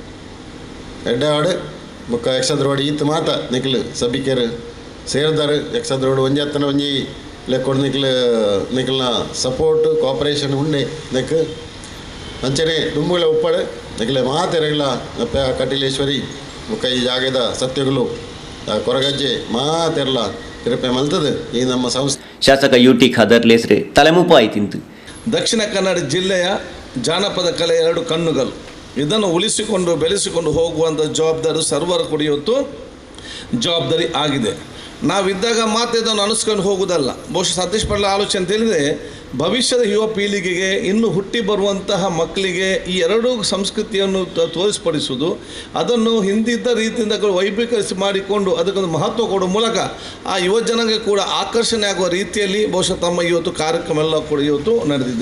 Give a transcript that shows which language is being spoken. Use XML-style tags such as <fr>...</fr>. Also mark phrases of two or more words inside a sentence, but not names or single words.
<tcy>ಎಡ್ಡೆ ಆಡು ಮುಕ್ಕ ಯಕ್ಷದ ರೋಡ್ ಈತ್ ಮಾತ ನಿಕ್ಲು ಸಭಿಕರು ಸೇರ್ದಾರು ಯಕ್ಷದ ರೋಡ್ ಒಂಜಿ ಹತ್ತನ ಒಂಜಿ ಲೆಕ್ಕೊಂಡು ನಿಕ್ಲನ</tcy> <en>support cooperation</en> <tcy>ಉಂಡೆ ನೆಕ್ ಅಂಚನೆ ದುಂಬುಗಳ ಉಪ್ಪಡೆ ನಿಕ್ಲೆ ಮಾತೆರಗಳ ಕಟೀಲೇಶ್ವರಿ ಮುಕ್ಕ ಈ ಜಾಗದ ಸತ್ಯಗಳು ಕೊರಗಜ್ಜೆ ಮಾತೆರಲ ಕೃಪೆ ಮಲ್ತದು ಈ ನಮ್ಮ ಸಂಸ್ಥೆ. ಶಾಸಕ UT ಖಾದರ್ ಲೇಸ್ರೆ ತಲೆಮುಪ್ಪ ಆಯ್ತಿಂತು.</tcy> <kn>ದಕ್ಷಿಣ ಕನ್ನಡ ಜಿಲ್ಲೆಯ ಜಾನಪದ ಕಲೆ 2 ಕಣ್ಣುಗಳು. ಇದನ್ನು ಉಳಿಸಿಕೊಂಡು ಬೆಳೆಸಿಕೊಂಡು ಹೋಗುವಂಥ ಜವಾಬ್ದಾರಿ ಸರ್ವರ ಕೂಡ ಇವತ್ತು ಜವಾಬ್ದಾರಿ ಆಗಿದೆ. ನಾವಿದ್ದಾಗ ಮಾತ್ರ ಇದನ್ನು ಅನಿಸ್ಕೊಂಡು ಹೋಗುವುದಲ್ಲ. ಬಹುಶಃ ಸತೀಶ್ ಪಟ್ಲ ಆಲೋಚನೆ ತಿಳಿದರೆ ಭವಿಷ್ಯದ ಯುವ ಪೀಳಿಗೆಗೆ ಇನ್ನು ಹುಟ್ಟಿ ಬರುವಂತಹ ಮಕ್ಕಳಿಗೆ ಈ ಎರಡೂ ಸಂಸ್ಕೃತಿಯನ್ನು ತೋರಿಸ್ಪಡಿಸುವುದು, ಅದನ್ನು ಹಿಂದಿದ್ದ ರೀತಿಯಿಂದ ವೈಭವೀಕರಿಸಿ ಮಾಡಿಕೊಂಡು ಅದಕ್ಕೊಂದು ಮಹತ್ವ ಕೊಡುವ ಮೂಲಕ ಆ ಯುವ ಜನಗೆ ಕೂಡ ಆಕರ್ಷಣೆ ಆಗುವ ರೀತಿಯಲ್ಲಿ ಬಹುಶಃ ತಮ್ಮ ಇವತ್ತು ಕಾರ್ಯಕ್ರಮ ಎಲ್ಲ ಕೂಡ ಇವತ್ತು ನಡೆದಿದೆ.</kn>